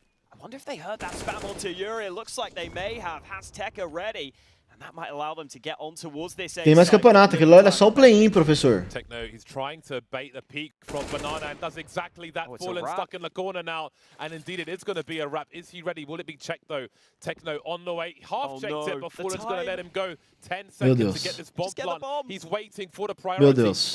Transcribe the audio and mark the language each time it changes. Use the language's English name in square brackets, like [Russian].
[English] I wonder if they heard that spam onto Yuri. It looks like they may have. Has Tekka ready, and that might allow them to get on towards this. [Portuguese] Tem mais campeonato, aquilo lá era só o play-in, professor. [English] Techno, he's trying to bait the peak from Banana and does exactly that. Fallen stuck in the corner now, and indeed it is going to be a wrap. Is he ready? Will it be checked though? Techno on the way, half checked it, but Fallen's going to let him go. 10 seconds to get this bomb plant. He's waiting for the priority. [Portuguese] Meu Deus.